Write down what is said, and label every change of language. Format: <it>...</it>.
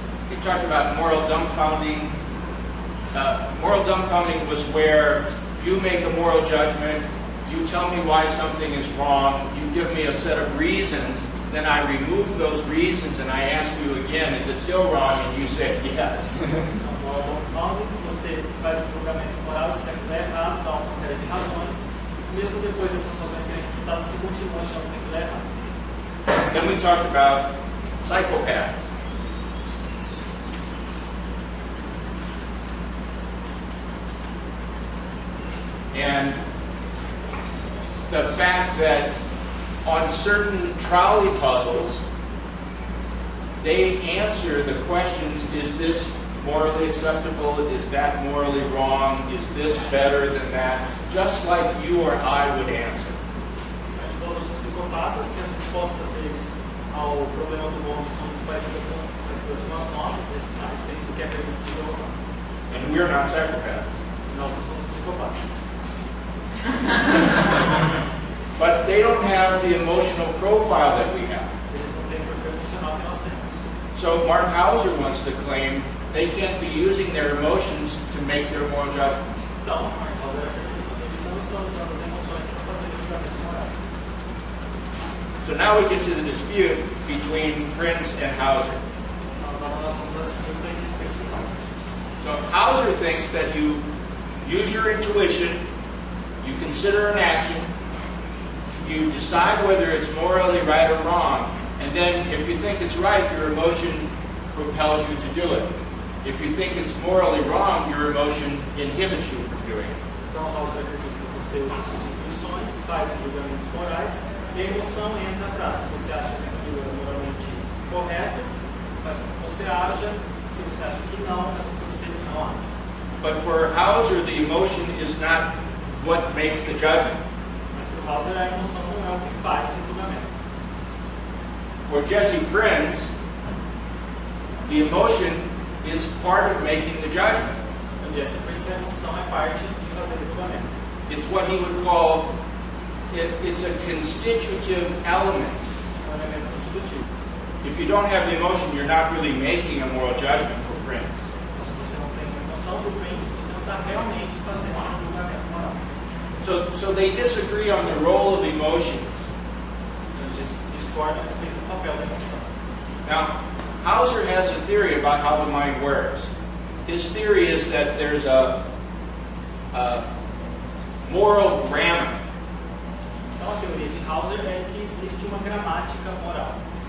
<en>We talked about moral dumbfounding. Moral dumbfounding was where you make a moral judgment, you tell me why something is wrong, you give me a set of reasons, then I remove those reasons and I ask you again, is it still wrong? And you say yes.</en> <pt>Moral dumbfounding, você faz um julgamento moral, diz que aquilo é errado, dá uma série de razões, mesmo depois dessas razões serem refutadas, você continua achando que aquilo é errado.</pt> <en>Then we talked about psychopaths. And the fact that on certain trolley puzzles, they answer the questions, is this morally acceptable? Is that morally wrong? Is this better than that? Just like you or I would answer.</en> <pt>Todos os psicopatas, que as respostas deles ao problema do mundo são muito parecidas com as nossas, a respeito do que é permissível ou não.</pt> <en>And we're not psychopaths.</en> <pt>Nós não somos psicopatas.</pt> <en>But they don't have the emotional profile that we have.</en> <pt>Eles não têm o perfil emocional que nós temos.</pt> <en>So Mark Hauser wants to claim they can't be using their emotions to make their moral judgments.</en> <pt>Então, Mark Hauser afirma que eles não estão usando as emoções para fazer julgamentos morais.</pt> <en>So now we get to the dispute between Prince and Hauser.</en> <pt>Agora nós vamos à disputa entre os principais.</pt> <en>So Hauser thinks that you use your intuition, you consider an action, you decide whether it's morally right or wrong, and then if you think it's right, your emotion propels you to do it. If you think it's morally wrong, your emotion inhibits you from doing it.</en> <pt>Então, Hauser acredita que você usa suas intuições, faz os julgamentos morais, e a emoção entra atrás. Se você acha que aquilo é moralmente correto, faz com que você haja. Se você acha que não, faz com que você não haja.</pt> <en>But for Hauser, the emotion is not what makes the judgment.</en> <pt>Mas para o Hauser, a emoção não é o que faz o julgamento.</pt> <en>For Jesse Prince, the emotion is part of making the judgment.</en> <pt>Para Jesse Prince, a emoção é parte de fazer o julgamento.</pt> <en>It's what he would call, it's a constitutive element.</en> <pt>É um elemento constitutivo.</pt> <en>If you don't have the emotion, you're not really making a moral judgment for Prince.</en> <pt>Então, se você não tem a emoção do Prince, você não está realmente fazendo um julgamento moral.</pt> <en>So they disagree on the role of emotion.</en> <pt>Eles discordam a respeito do papel da emoção.</pt> <en>Now, Hauser has a theory about how the mind works. His theory is that there's a moral grammar.</en> <pt>Então, a teoria de Hauser é que existe uma gramática moral.</pt>